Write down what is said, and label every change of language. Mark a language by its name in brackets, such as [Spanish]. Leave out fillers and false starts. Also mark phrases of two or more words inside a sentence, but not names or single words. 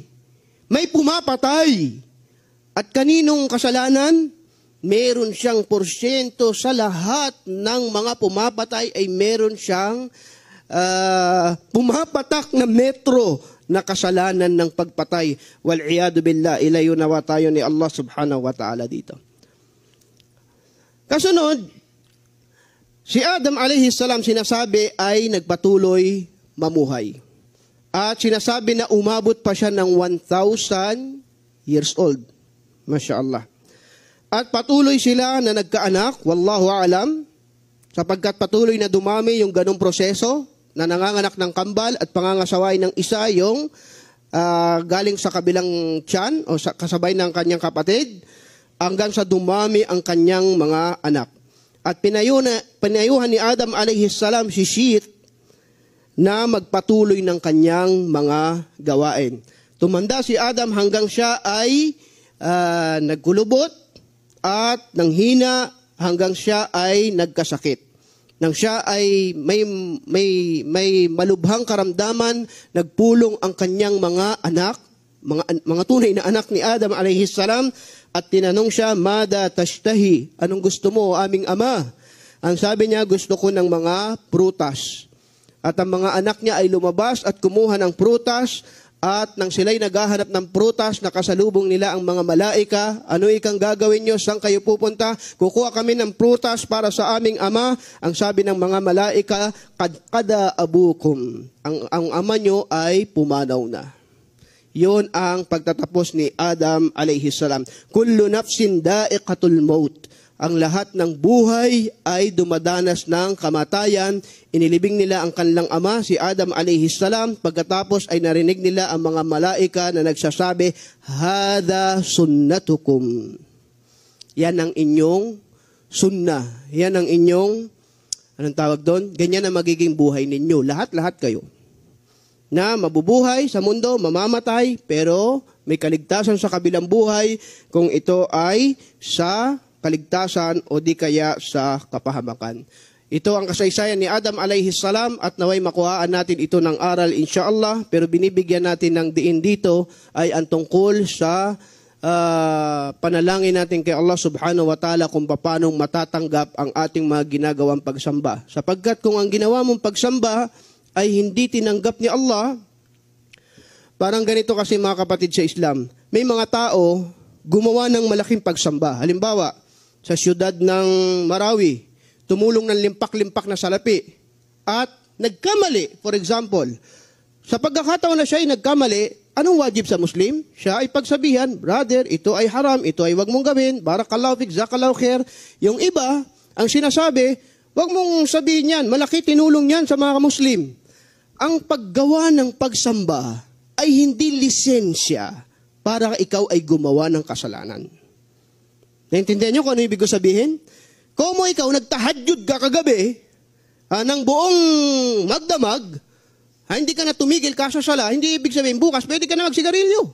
[Filipino] May pumapatay. At kaninong kasalanan? Meron siyang porsyento sa lahat ng mga pumapatay ay meron siyang pumapatak na metro na kasalanan ng pagpatay. [Arabic] والعياذ بالله, [Filipino] ilayo nawa tayo ni Allah [Arabic] سبحانه وتعالى [Filipino] dito. Kasunod, si Adam [Arabic] عليه السلام [Filipino] sinasabi ay nagpatuloy mamuhay. At sinasabi na umabot pa siya ng 1,000 [English] years old. [Arabic] ما شاء الله. [Filipino] At patuloy sila na nagkaanak, [Arabic] والله أعلم, [Filipino] sapagkat patuloy na dumami yung ganong proseso, na nanganganak ng kambal at pangangasaway ng isa yung galing sa kabilang tiyan o sa kasabay ng kanyang kapatid hanggang sa dumami ang kanyang mga anak. At pinayuhan ni Adam [Arabic] عليه السلام [Filipino] si Sheth na magpatuloy ng kanyang mga gawain. Tumanda si Adam hanggang siya ay nagkulubot at nanghina hanggang siya ay nagkasakit. Nang siya ay may malubhang karamdaman, nagpulong ang kanyang mga anak, mga tunay na anak ni Adam [Arabic] عليه السلام, [Filipino] at tinanong siya, [Arabic] "ماذا تشتهي?" [Filipino] Anong gusto mo, aming ama? Ang sabi niya, gusto ko ng mga prutas. At ang mga anak niya ay lumabas at kumuha ng prutas. At nang sila'y naghahanap ng prutas, nakasalubong nila ang mga malaika. Ano ikang gagawin nyo? Saan kayo pupunta? Kukuha kami ng prutas para sa aming ama. Ang sabi ng mga malaika, [Arabic] قضى أبوكم. [Filipino] Ang ama nyo ay pumanaw na. Yun ang pagtatapos ni Adam [Arabic] عليه السلام. كل نفس ذائقة الموت. [Filipino] Ang lahat ng buhay ay dumadanas ng kamatayan. Inilibing nila ang kanilang ama, si Adam [Arabic] عليه السلام. [Filipino] Pagkatapos ay narinig nila ang mga malaika na nagsasabi, [Arabic] "هذه سنتكم." [Filipino] Yan ang inyong sunnah. Yan ang inyong, anong tawag doon? Ganyan ang magiging buhay ninyo. Lahat-lahat kayo. Na mabubuhay sa mundo, mamamatay, pero may kaligtasan sa kabilang buhay kung ito ay sa kaligtasan o di kaya sa kapahamakan. Ito ang kasaysayan ni Adam [Arabic] عليه السلام [Filipino] at naway makuhaan natin ito ng aral insyaallah, pero binibigyan natin ng diin dito ay ang tungkol sa panalangin natin kay Allah [Arabic] سبحانه وتعالى [Filipino] kung paano matatanggap ang ating mga ginagawang pagsamba. Sapagkat kung ang ginawa mong pagsamba ay hindi tinanggap ni Allah, parang ganito kasi mga kapatid sa Islam, may mga tao gumawa ng malaking pagsamba. Halimbawa, sa siyudad ng Marawi, tumulong ng limpak-limpak na salapi at nagkamali, [English] for example. [Filipino] Sa pagkakataon na siya ay nagkamali, anong wajib sa Muslim? Siya ay pagsabihan, "Brother, ito ay haram, ito ay wag mong gawin, [Arabic] بارك الله فيك، جزاك الله خير." [Filipino] Yung iba, ang sinasabi, wag mong sabihin yan, malaki tinulong yan sa mga Muslim. Ang paggawa ng pagsamba ay hindi lisensya para ikaw ay gumawa ng kasalanan. Naintindihan niyo kung ano ibig ko sabihin? Kung mo ikaw nagtahadyud ka kagabi, ng buong magdamag, hindi ka na tumigil ka sa sala, hindi ibig sabihin bukas pwede ka na magsigarilyo.